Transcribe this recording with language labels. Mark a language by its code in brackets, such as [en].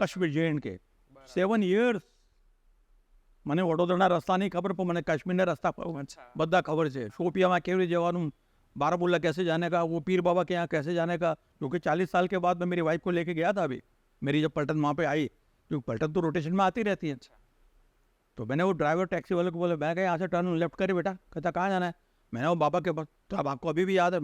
[gu] Kashmir JNK [en] 7 years. [gu] મને વડોદરાના રસ્તા નહીં ખબર, પણ મને કાશ્મીરના રસ્તા બધા ખબર છે. શોપિયામાં કેવી રીતે જવાનું, [hi] बारामुल्ला कैसे जाने का, वो पीर बाबा के यहाँ कैसे जाने का, क्योंकि 40 साल के बाद मैं मेरी वाइफ को लेके गया था. अभी मेरी जब पलटन वहाँ पे आई, क्योंकि पलटन तो रोटेशन में आती रहती है. तो मैंने वो ड्राइवर टैक्सी वाले को बोला, मैं क्या यहाँ से टर्न लेफ्ट करे बेटा. कहता कहाँ जाना है? मैंने वो बाबा के पास. तो अब आपको अभी भी याद है?